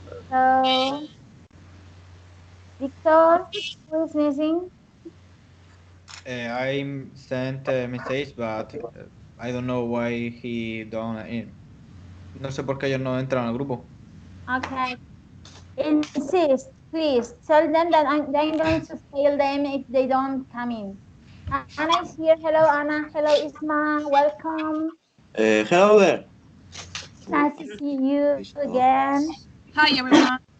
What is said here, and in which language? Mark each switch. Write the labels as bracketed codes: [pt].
[en] So, Victor, who is missing? I sent a message, but I don't know why he don't in. [es] No sé por qué ellos no entran al grupo. [en] Okay. Insist, please. Tell them that I'm going to fail them if they don't come in. Anna is here. Hello, Anna. Hello, Isma. Welcome. Hello there. Nice to see you again. Hi, everyone.